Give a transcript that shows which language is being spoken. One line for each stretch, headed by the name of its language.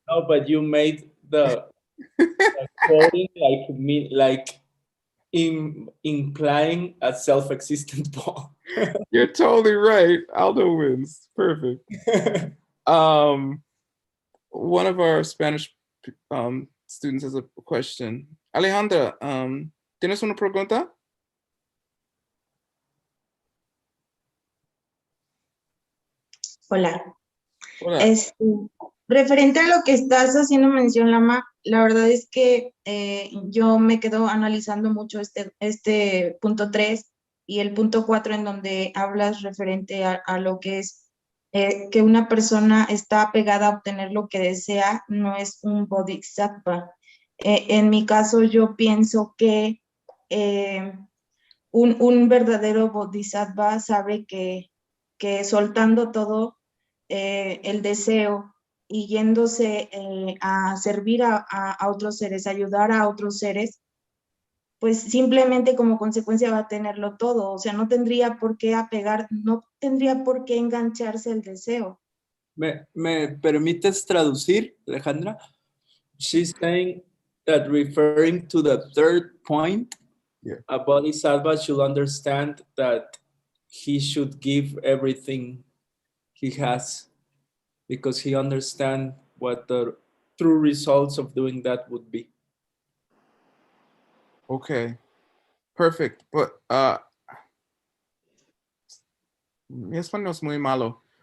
English: No, but you made the quoting like implying a self-existent ball. You're totally right. Aldo wins. Perfect. One of our Spanish students has a question.
Spanish: Alejandra, ¿tienes una pregunta? Hola. Hola. Referente a lo que estás haciendo mención, Lama, la verdad es que yo me quedo analizando mucho este punto 3 y el punto 4 en donde hablas referente a lo que es que una persona está apegada a obtener lo que desea, no es un bodhisattva. En mi caso yo pienso que un verdadero bodhisattva sabe que soltando todo el deseo y yéndose a servir a otros seres, ayudar a otros seres, pues simplemente como consecuencia va a tenerlo todo. O sea, no tendría por qué no tendría por qué engancharse el deseo. ¿Me permites traducir, Alejandra?
English: She's saying that referring to the third point, yeah, a bodhisattva should understand that he should give everything he has because he understands what the true results of doing that would be. Okay. Perfect. But
Spanish: mi español es muy malo.